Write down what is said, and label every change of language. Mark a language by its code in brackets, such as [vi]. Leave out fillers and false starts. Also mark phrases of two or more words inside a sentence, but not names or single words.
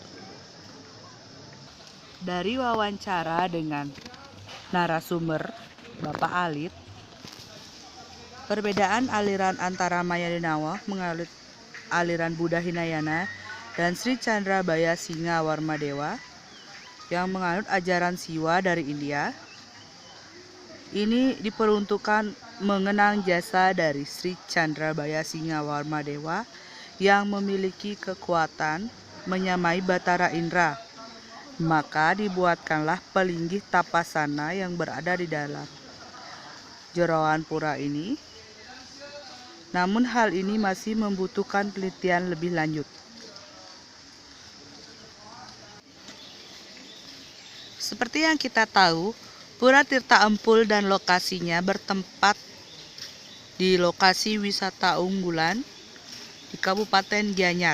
[id] Dari wawancara dengan narasumber Bapak Alit, perbedaan aliran antara Maya Denawa mengalir aliran Buddha Hinayana dan Sri Chandrabaya Singha Warmadewa yang menganut ajaran Siwa dari India. Ini diperuntukkan mengenang jasa dari Sri Chandrabaya Singha Warmadewa yang memiliki kekuatan menyamai Batara Indra. Maka dibuatkanlah pelinggih tapasana yang berada di dalam jeroan pura ini. Namun hal ini masih membutuhkan penelitian lebih lanjut. Seperti yang kita tahu, Pura Tirta Empul dan lokasinya bertempat di lokasi wisata unggulan di Kabupaten Gianyar.